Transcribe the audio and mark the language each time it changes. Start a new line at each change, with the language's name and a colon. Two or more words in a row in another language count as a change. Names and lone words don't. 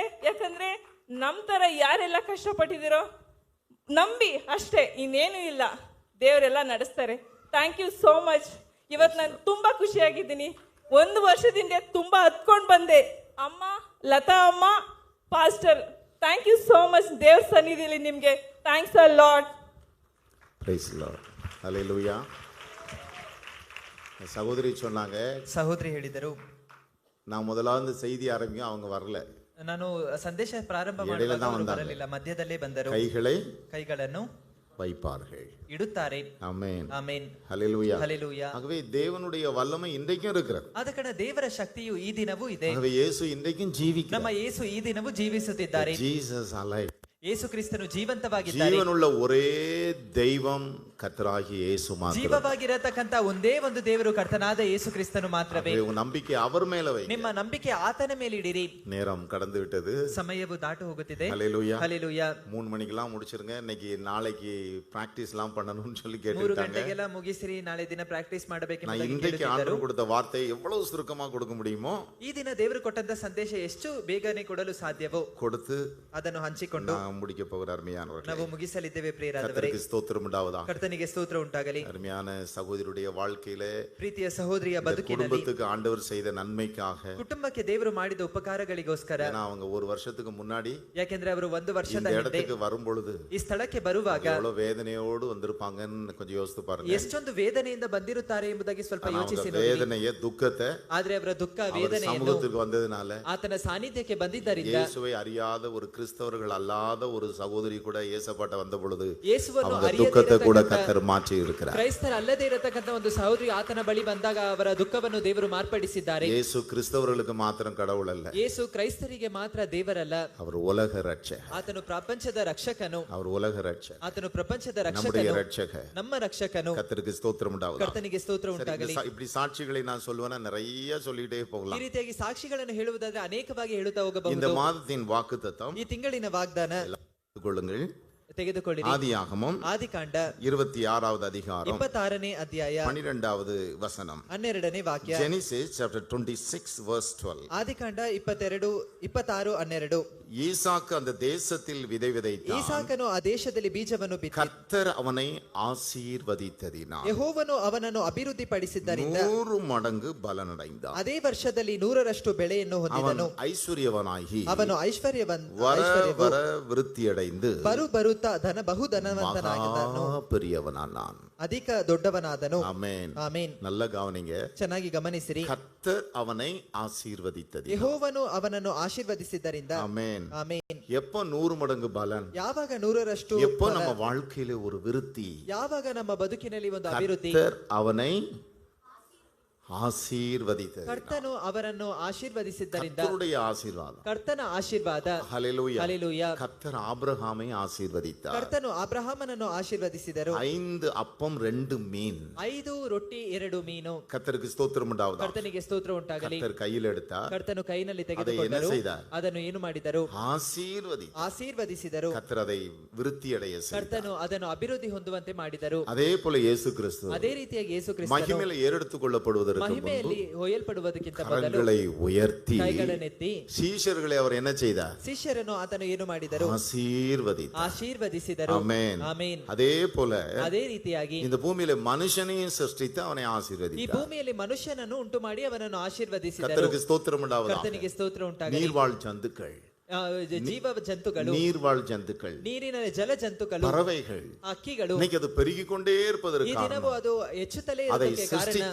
Kannada: ಯಾಕಂದರೆ ನಮ್ಮ ಥರ ಯಾರೆಲ್ಲ ಕಷ್ಟಪಟ್ಟಿದ್ದೀರೋ ನಂಬಿ ಅಷ್ಟೇ, ಇನ್ನೇನು ಇಲ್ಲ, ದೇವರೆಲ್ಲ ನಡೆಸ್ತಾರೆ.
English: thank you so much.
Kannada: ಇವತ್ತು ನಾನು ತುಂಬ ಖುಷಿಯಾಗಿದ್ದೀನಿ. 1 ವರ್ಷದಿಂದ ತುಂಬ ಹತ್ಕೊಂಡು ಬಂದೆ. ಅಮ್ಮ, ಲತಾ ಅಮ್ಮ, ಪಾಸ್ಟರ್,
English: thank you so much.
Kannada: ದೇವ್ರ ಸನ್ನಿಧಿಯಲ್ಲಿ ನಿಮಗೆ
English: thanks a lot. Praise Lord.
Tamil: ஹல்லேலூயா. சகோதரி சொன்னாங்க,
Kannada: ಸಹೋದರಿ ಹೇಳಿದರು,
Tamil: நான் முதலாவது செய்தி ஆரம்பிக்கும், அவங்க வரல.
Kannada: ನಾನು ಸಂದೇಶ ಪ್ರಾರಂಭ ಎಡೆಲೆ ಮಾಡುವಾಗ ಬಂದಾಗ ಬರಲಿಲ್ಲ, ಮಧ್ಯದಲ್ಲೇ ಬಂದರು. ಕೈಗಳನ್ನು வைப்பார்கள். ಇಡುತ್ತಾರೆ.
Tamil: ஆமென்.
Kannada: ಆಮೆನ್.
Tamil: ஹல்லேலூயா.
Kannada: ಹಲ್ಲೆಲೂಯಾ.
Tamil: ஆகவே தேவனுடைய வல்லமை இன்றைக்கும் இருக்கிறது.
Kannada: ಆದ ಕಾರಣ ದೇವರ ಶಕ್ತಿಯು ಈ ದಿನವೂ ಇದೆ.
Tamil: ஆகவே இயேசு இன்றைக்கும் ஜீவிக்கிறார்.
Kannada: ನಮ್ಮ ಯೇಸು ಈ ದಿನವೂ ಜೀವಿಸುತ್ತಿದ್ದಾರೆ.
English: Jesus alive.
Kannada: ಯೇಸು ಕ್ರಿಸ್ತನು ಜೀವಂತವಾಗಿದ್ದಾರೆ.
Tamil: ஜீவனுள்ள ஒரே தெய்வம் கர்த்தராகிய இயேசு மாத்திரம்.
Kannada: ಜೀವವಾಗಿರತಕ್ಕಂತ ಒಂದೇ ಒಂದು ದೇವರು ಕರ್ತನಾದ ಯೇಸು ಕ್ರಿಸ್ತನು ಮಾತ್ರವೇ.
Tamil: உங்க நம்பிக்கை அவர் மேல வைங்க.
Kannada: ನಿಮ್ಮ ನಂಬಿಕೆ ಆತನ ಮೇಲೆ ಇಡಿರಿ.
Tamil: நேரம் கடந்து விட்டது.
Kannada: ಸಮಯವು ದಾಟು ಹೋಗುತ್ತಿದೆ.
Tamil: ஹல்லேலூயா.
Kannada: ಹಲ್ಲೆಲೂಯಾ.
Tamil: 3 மணிக்கெல்லாம் முடிச்சிருங்க. இன்னைக்கு நாளைக்கு பிராக்டிஸ் எல்லாம் பண்ணணும்னு சொல்லி 3 கேட்டுட்டாங்க.
Kannada: ಗಂಟೆಗೆಲ್ಲ ಮುಗಿಸಿರಿ, ನಾಳೆ ದಿನ ಪ್ರಾಕ್ಟೀಸ್
Tamil: நான்
Kannada: ಮಾಡಬೇಕೆಂಬುದಾಗಿ
Tamil: இன்றைக்கு
Kannada: ಕೇಳುತ್ತಿದ್ದರು.
Tamil: ஆண்டவர் கொடுத்த வார்த்தை எவ்வளவு சுருக்கமா கொடுக்க முடியுமோ
Kannada: ಈ ದಿನ ದೇವರು ಕೊಟ್ಟಂತ ಸಂದೇಶ ಎಷ್ಟು ಬೇಗನೆ ಕೊಡಲು ಸಾಧ್ಯವೋ
Tamil: கொடுத்து
Kannada: ಅದನ್ನು ಹಂಚಿಕೊಂಡು
Tamil: நான் முடிக்க போகிற அருமையானவர்களே,
Kannada: ನಾವು ಮುಗಿಸಲಿದ್ದೇವೆ. ಪ್ರಿಯರಾದವರೇ,
Tamil: கர்த்தருக்கு ஸ்தோத்திரம் உண்டாவதாக.
Kannada: ಕರ್ತನಿಗೆ ಸ್ತೋತ್ರ ಉಂಟಾಗಲಿ.
Tamil: அருமையான சகோதரியுடைய வாழ்க்கையிலே
Kannada: ಪ್ರೀತಿಯ ಸಹೋದರಿಯ
Tamil: இந்த
Kannada: ಬದುಕಿನಲ್ಲಿ
Tamil: குடும்பத்துக்கு ஆண்டவர் செய்த நன்மைக்காக,
Kannada: ಕುಟುಂಬಕ್ಕೆ ದೇವರು ಮಾಡಿದ ಉಪಕಾರಗಳಿಗೋಸ್ಕರ,
Tamil: ஏன்னா அவங்க ஒரு வருஷத்துக்கு முன்னாடி
Kannada: ಯಾಕೆಂದ್ರೆ ಅವರು 1 ವರ್ಷದ
Tamil: இந்த
Kannada: ಹಿಂದೆ
Tamil: இடத்துக்கு வரும் பொழுது
Kannada: ಈ ಸ್ಥಳಕ್ಕೆ ಬರುವಾಗ
Tamil: எவ்வளவு வேதனையோடு வந்திருப்பாங்கன்னு கொஞ்சம் யோசித்து பாருங்க.
Kannada: ಎಷ್ಟೊಂದು ವೇದನೆಯಿಂದ ಬಂದಿರುತ್ತಾರೆ ಎಂಬುದಾಗಿ ಸ್ವಲ್ಪ
Tamil: ஆனா
Kannada: ಯೋಚಿಸಿ
Tamil: அவங்க
Kannada: ನೋಡಿ.
Tamil: வேதனைய துக்கத்தை
Kannada: ಆದ್ರೆ ಅವರ ದುಃಖ
Tamil: அவர்
Kannada: ವೇದನೆಯನ್ನು
Tamil: சமூகத்துக்கு வந்ததுனால,
Kannada: ಆತನ ಸಾನ್ನಿಧ್ಯಕ್ಕೆ ಬಂದಿದ್ದರಿಂದ,
Tamil: இயேசுவை அறியாத ஒரு கிறிஸ்தவர்கள் அல்லாத ஒரு சகோதரி கூட இயேசப்பாட்ட வந்த பொழுது
Kannada: ಯೇಸುವನ್ನು
Tamil: அவங்க
Kannada: ಅರಿಯದೇ
Tamil: துக்கத்தை கூட
Kannada: ಇರತಕ್ಕಂತ
Tamil: கர்த்தர் மாற்றி இருக்கிறார்.
Kannada: ಕ್ರೈಸ್ತರ ಅಲ್ಲದೆ ಇರತಕ್ಕಂತ ಒಂದು ಸಹೋದರಿ ಆತನ ಬಳಿ ಬಂದಾಗ ಅವರ ದುಃಖವನ್ನು ದೇವರು ಮಾರ್ಪಡಿಸಿದ್ದಾರೆ.
Tamil: இயேசு கிறிஸ்தவர்களுக்கு மாத்திரம் கடவுள் அல்ல,
Kannada: ಯೇಸು ಕ್ರೈಸ್ತರಿಗೆ ಮಾತ್ರ ದೇವರಲ್ಲ,
Tamil: அவர் உலக ரட்சகர்.
Kannada: ಆತನು ಪ್ರಪಂಚದ ರಕ್ಷಕನು.
Tamil: அவர் உலக ரட்சகர்,
Kannada: ಆತನು ಪ್ರಪಂಚದ
Tamil: நம்முடைய
Kannada: ರಕ್ಷಕನು,
Tamil: ரட்சகர்.
Kannada: ನಮ್ಮ ರಕ್ಷಕನು.
Tamil: கர்த்தருக்கு ஸ்தோத்திரம் உண்டாவதாக.
Kannada: ಕರ್ತನಿಗೆ ಸ್ತೋತ್ರ ಉಂಟಾಗಲಿ.
Tamil: இப்படி சாட்சிகளை நான் சொல்லுவேன்னா நிறைய சொல்லிட்டே
Kannada: ಈ
Tamil: போகலாம்.
Kannada: ರೀತಿಯಾಗಿ ಸಾಕ್ಷಿಗಳನ್ನು ಹೇಳುವುದಾದ್ರೆ ಅನೇಕವಾಗಿ ಹೇಳುತ್ತಾ
Tamil: இந்த
Kannada: ಹೋಗಬಹುದು.
Tamil: மாதத்தின் வாக்குத்தத்தம்
Kannada: ಈ ತಿಂಗಳಿನ ವಾಗ್ದಾನ
Tamil: கொள்ளுங்கள்.
Kannada: ತೆಗೆದುಕೊಳ್ಳಿರಿ.
Tamil: ஆதியாகமம்
Kannada: ಆದಿಕಾಂಡ
Tamil: 26வது அதிகாரம்
Kannada: 26ನೇ ಅಧ್ಯಾಯ
Tamil: 12வது வசனம்.
Kannada: 12ನೇ ವಾಕ್ಯ.
English: Genesis chapter 26 verse 12.
Kannada: ಆದಿಕಾಂಡ 26:12.
Tamil: ஈசாக்கு அந்த தேசத்தில் விதை விதைத்தான்.
Kannada: ಈಸಾಕನು ಆ ದೇಶದಲ್ಲಿ ಬೀಜವನ್ನು ಬಿತ್ತಿದ.
Tamil: கர்த்தர் அவனை ஆசீர்வதித்ததினால்
Kannada: ಯೆಹೋವನು ಅವನನ್ನು ಅಭಿವೃದ್ಧಿಪಡಿಸಿದ್ದರಿಂದ
Tamil: 100 மடங்கு பலனடைந்தான்.
Kannada: ಅದೇ ವರ್ಷದಲ್ಲಿ 100ರಷ್ಟು ಬೆಳೆಯನ್ನು
Tamil: அவன்
Kannada: ಹೊಂದಿದನು.
Tamil: ஐஸ்வர்யவனாகி
Kannada: ಅವನು
Tamil: வர வர விருத்தியடைந்து
Kannada: ಬರುತ್ತಾ ಬಹುಧನವಂತನಾಗಿದ್ದನು.
Tamil: பெரியவனானான்.
Kannada: ಅಧಿಕ ದೊಡ್ಡವನಾದನು.
Tamil: ஆமென்.
Kannada: ಆಮೆನ್.
Tamil: நல்ல கவனிங்க.
Kannada: ಚೆನ್ನಾಗಿ ಗಮನಿಸಿರಿ.
Tamil: கர்த்தர் அவனை ஆசீர்வதித்தது.
Kannada: ಯೆಹೋವನು ಅವನನ್ನು ಆಶೀರ್ವದಿಸಿದ್ದರಿಂದ.
Tamil: ஆமென்.
Kannada: ಆಮೆನ್.
Tamil: எப்ப 100 மடங்கு பலன்?
Kannada: ಯಾವಾಗ 100ರಷ್ಟು
Tamil: எப்போ நம்ம வாழ்க்கையில ஒரு விருத்தி?
Kannada: ಯಾವಾಗ ನಮ್ಮ ಬದುಕಿನಲ್ಲಿ ಒಂದು ಅಭಿವೃದ್ಧಿ?
Tamil: கர்த்தர் அவனை ஆசீர்வதித்தது.
Kannada: ಕರ್ತನು ಅವರನ್ನು ಆಶೀರ್ವದಿಸಿದ್ದರಿಂದ.
Tamil: கர்த்தருடைய ஆசீர்வாதம்.
Kannada: ಕರ್ತನ ಆಶೀರ್ವಾದ.
Tamil: ஹல்லேலூயா.
Kannada: ಹಲ್ಲೆಲೂಯಾ.
Tamil: கர்த்தர் ஆபிரகாமை ஆசீர்வதித்தார்.
Kannada: ಕರ್ತನು ಅಬ್ರಹಾಮನನ್ನು ಆಶೀರ್ವದಿಸಿದರು.
Tamil: 5 அப்பம் 2 மீன்.
Kannada: 5 ರೊಟ್ಟಿ 2 ಮೀನು.
Tamil: கர்த்தருக்கு ஸ்தோத்திரம் உண்டாவதாக.
Kannada: ಕರ್ತನಿಗೆ ಸ್ತೋತ್ರ ಉಂಟಾಗಲಿ.
Tamil: கர்த்தர் கையில் எடுத்தார்.
Kannada: ಕರ್ತನು ಕೈನಲ್ಲಿ
Tamil: அதை என்ன
Kannada: ತೆಗೆದುಕೊಂಡರು.
Tamil: செய்தார்?
Kannada: ಅದನ್ನು ಏನು ಮಾಡಿದರು?
Tamil: ஆசீர்வதித்தார். கர்த்தர் அதை விருத்தியடைய செய்தார்.
Kannada: ಕರ್ತನು ಅದನ್ನು ಅಭಿವೃದ್ಧಿ ಹೊಂದುವಂತೆ ಮಾಡಿದರು.
Tamil: அதே போல இயேசு கிறிஸ்து
Kannada: ಅದೇ ರೀತಿಯಾಗಿ ಯೇಸು ಕ್ರಿಸ್ತನು
Tamil: மகிமையில ஏறெடுத்துக் கொள்ளப்படுவதற்கு
Kannada: ಮಹಿಮೆಯಲ್ಲಿ ಹೊಯ್ಯಲ್ಪಡುವುದಕ್ಕಿಂತ ಮೊದಲು
Tamil: கரங்களை உயர்த்தி
Kannada: ಕೈಗಳನ್ನೆತ್ತಿ
Tamil: சீஷர்களை அவர் என்ன செய்தார்?
Kannada: ಶಿಷ್ಯರನ್ನು ಆತನು ಏನು ಮಾಡಿದರು?
Tamil: ஆசீர்வதித்தார்.
Kannada: ಆಶೀರ್ವದಿಸಿದರು.
Tamil: ஆமென்.
Kannada: ಆಮೆನ್.
Tamil: அதே போல
Kannada: ಅದೇ ರೀತಿಯಾಗಿ
Tamil: இந்த பூமியில மனுஷனையும் சிருஷ்டித்து அவனை
Kannada: ಈ
Tamil: ஆசீர்வதித்தார்.
Kannada: ಭೂಮಿಯಲ್ಲಿ ಮನುಷ್ಯನನ್ನು ಉಂಟು ಮಾಡಿ ಅವನನ್ನು ಆಶೀರ್ವದಿಸಿದರು.
Tamil: கர்த்தருக்கு ஸ்தோத்திரம் உண்டாவதாக.
Kannada: ಕರ್ತನಿಗೆ ಸ್ತೋತ್ರ ಉಂಟಾಗಲಿ.
Tamil: நீர்வாழ் ஜந்துக்கள்,
Kannada: ಜೀವ ಜಂತುಗಳು,
Tamil: நீர்வாழ் ஜந்துக்கள்,
Kannada: ನೀರಿನ ಜಲ ಜಂತುಗಳು,
Tamil: பறவைகள்,
Kannada: ಹಕ್ಕಿಗಳು
Tamil: இன்னைக்கு அது பெருகிக் கொண்டே இருப்பதற்கு
Kannada: ಈ ದಿನವೂ
Tamil: காரணம்
Kannada: ಅದು ಹೆಚ್ಚುತ್ತಲೇ
Tamil: அதை
Kannada: ಇರುವುದಕ್ಕೆ ಕಾರಣ
Tamil: சிருஷ்டித்த